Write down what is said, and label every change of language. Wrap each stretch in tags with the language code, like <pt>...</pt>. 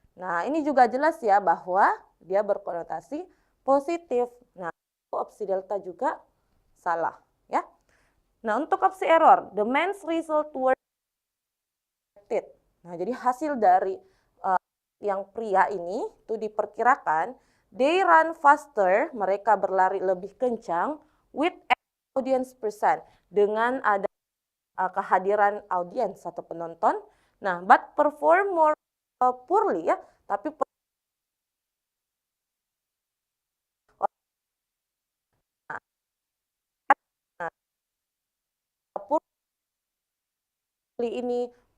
<id>Nah, ini juga jelas ya bahwa dia berkonotasi positif. Nah, opsi delta juga salah ya.</id> <en>Nah,</en> <id>untuk opsi</id> <en>error, the men's result were expected.</en> <id>Nah, jadi hasil dari yang pria ini itu diperkirakan</id> <en>they run faster,</en> <id>mereka berlari lebih kencang</id> <en>with audience percent,</en> <id>dengan ada kehadiran audiens atau penonton.</id> <en>Nah, but perform more poorly ya,</en> <id>tapi</id> <en>poorly ini</en>